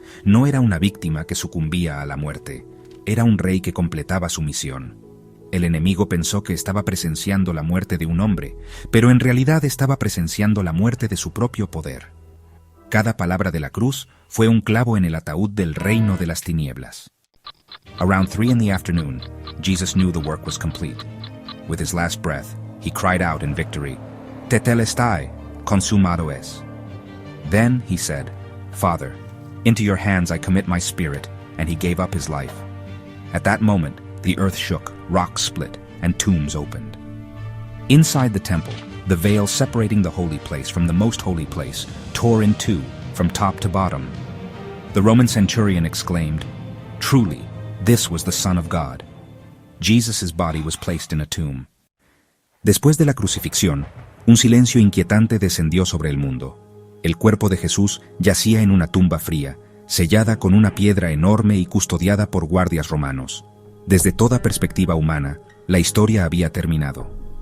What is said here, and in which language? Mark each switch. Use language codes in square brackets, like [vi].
[es] No era una víctima que sucumbía a la muerte, era un rey que completaba su misión. El enemigo pensó que estaba presenciando la muerte de un hombre, pero en realidad estaba presenciando la muerte de su propio poder. Cada palabra de la cruz fue un clavo en el ataúd del reino de las tinieblas. [en] Around 3 p.m, Jesus knew the work was complete. With his last breath, he cried out in victory, "Tetelestai, [es] consumado es." [en] Then he said, "Father, into your hands I commit my spirit," and he gave up his life. At that moment, the earth shook, rocks split, and tombs opened. Inside the temple, the veil separating the holy place from the most holy place tore in two, from top to bottom. The Roman centurion exclaimed, "Truly, this was the Son of God." Jesus' body was placed in a tomb. [es] Después de la crucifixión, un silencio inquietante descendió sobre el mundo. El cuerpo de Jesús yacía en una tumba fría, sellada con una piedra enorme y custodiada por guardias romanos. Desde toda perspectiva humana, la historia había terminado.